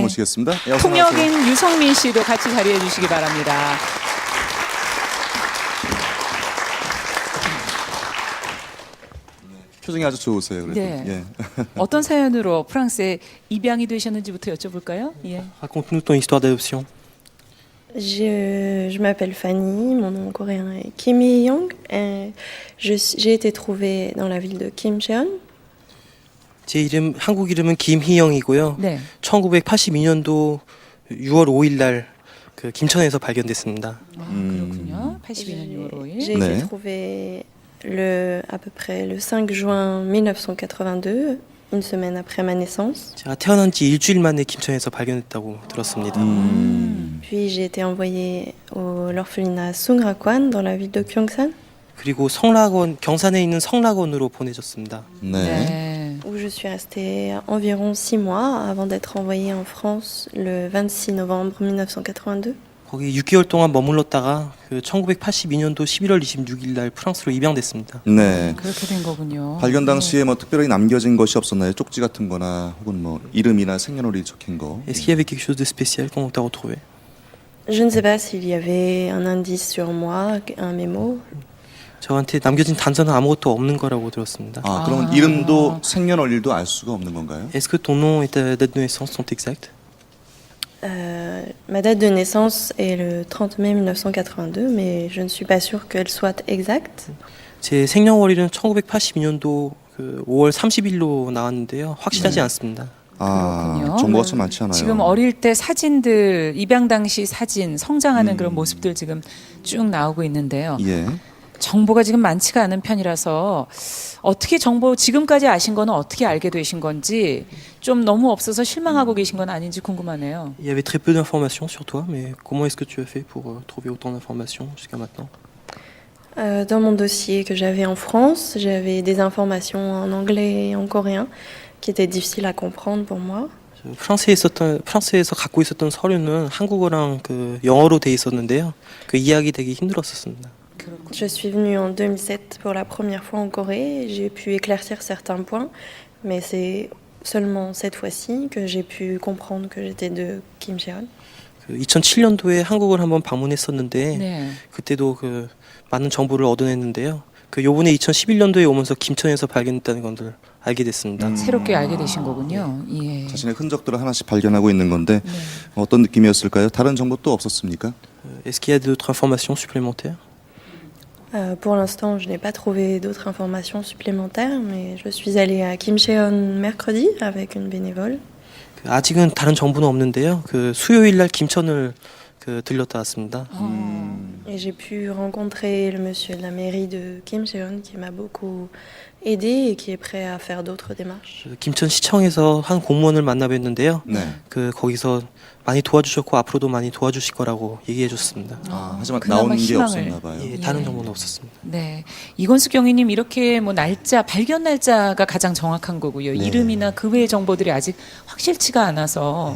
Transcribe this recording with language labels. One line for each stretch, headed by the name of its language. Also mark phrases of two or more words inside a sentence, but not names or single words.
Korean: 모시겠습니다. 예, 어서 나오세요. 통역인 유성민 씨도 같이 자리해 주시기 바랍니다. 표정이 아주 좋으세요. 그래도. 네. 예. 어떤 사연으로 프랑스에 입양이 되셨는지부터 여쭤볼까요? 예.
French: Raconte-nous ton histoire d'adoption. Je m'appelle Fanny, mon nom coréen est Kim Hee-young. J'ai été trouvée dans la ville de Kimcheon.
Korean: 제 이름 한국 이름은 김희영이고요. 네. 1982년도 6월 5일 날 그 김천에서 발견됐습니다. 그렇군요. 82년 6월 5일.
French: J'ai
Korean: 네.
French: été trouvée à peu près le 5 juin 1982, une semaine après ma naissance.
Korean: 제가 태어난 지 일주일 만에 김천에서 발견됐다고 들었습니다.
French: Puis j'ai été envoyée à l'orphelinat Sungrakwan dans la ville de Gyeongsan,
Korean: 그리고 성락원 경산에 있는 성락원으로 보내졌습니다. 네. 네.
French: où je suis restée environ 6 mois avant d'être envoyée en France le 26 novembre 1982.
Korean: 거기 6개월 동안 머물렀다가 그 1982년도 11월 26일 날 프랑스로 입양됐습니다. 네. 그렇게 된 거군요. 발견 당시에 뭐 특별히 남겨진 것이 없었나요? 쪽지 같은 거나 혹은 뭐 이름이나 생년월일 적힌 거.
French: Est-ce qu'il y avait quelque chose de spécial quand on t'a retrouvé? Je ne sais pas s'il y avait un indice sur moi, un mémo.
Korean: 저한테 남겨진 단서는 아무것도 없는 거라고 들었습니다. 아, 그러면 이름도 생년월일도 알 수가 없는 건가요?
French: Est-ce que ton nom et ta date de naissance sont exacts? Ma date de naissance est le 30 mai 1982, mais je ne suis pas sûre qu'elle soit exacte.
Korean: 제 생년월일은 1982년도 그 5월 30일로 나왔는데요. 확실하지 않습니다. 아, 그렇군요. 정보가 참 많지 않아요. 지금 어릴 때 사진들, 입양 당시 사진, 성장하는 그런 모습들 지금 쭉 나오고 있는데요. 예. 정보가 지금 많지가 않은 편이라서 어떻게 정보 지금까지 아신 거는 어떻게 알게 되신 건지 좀 너무 없어서 실망하고 계신 건 아닌지 궁금하네요.
French: Il y avait très peu d'informations sur toi, mais comment est-ce que tu as fait pour trouver autant d'informations jusqu'à maintenant? Dans mon dossier que j'avais en France, j'avais des informations en anglais et en coréen qui étaient difficiles à comprendre pour moi.
Korean: 프랑스에서 갖고 있었던 서류는 한국어랑 그 영어로 돼 있었는데요. 그 이해하기 되게 힘들었었습니다.
French: Je suis venue en 2007 pour la première fois en Corée. J'ai pu éclaircir certains points, mais c'est seulement cette fois-ci que j'ai pu comprendre que j'étais de Kim Cheon.
Korean: 그 2007년도에 한국을 한번 방문했었는데 네. 그때도 그 많은 정보를 얻어냈는데요. 그 요번에 2011년도에 오면서 김천에서 발견했다는 것을 알게 됐습니다. 새롭게 알게 되신 거군요. 예. 자신의 흔적들을 하나씩 발견하고 있는 건데 어떤 느낌이었을까요? 다른 정보 또 없었습니까?
French: Est-ce qu'il y a d'autres informations supplémentaires? Pour l'instant, je n'ai pas trouvé d'autres informations supplémentaires, mais je suis allée à Kim Cheon mercredi avec une bénévole.
Korean: 그 아직은 다른 정보는 없는데요. 그 수요일 날 김천을 그 들렸다 왔습니다.
French: Et j'ai pu rencontrer le monsieur de la mairie de Kim Cheon qui m'a beaucoup aidé et qui est prêt à faire d'autres démarches.
Korean: 그 김천 시청에서 한 공무원을 만나 뵀는데요. 네. 그 거기서 많이 도와주셨고 앞으로도 많이 도와주실 거라고 얘기해 줬습니다. 하지만 그나마 나온 게 희망을. 없었나 봐요. 예, 다른 정보는 없었습니다. 네. 이건수 경위님 이렇게 뭐 날짜, 발견 날짜가 가장 정확한 거고요. 이름이나 그 외의 정보들이 아직 확실치가 않아서.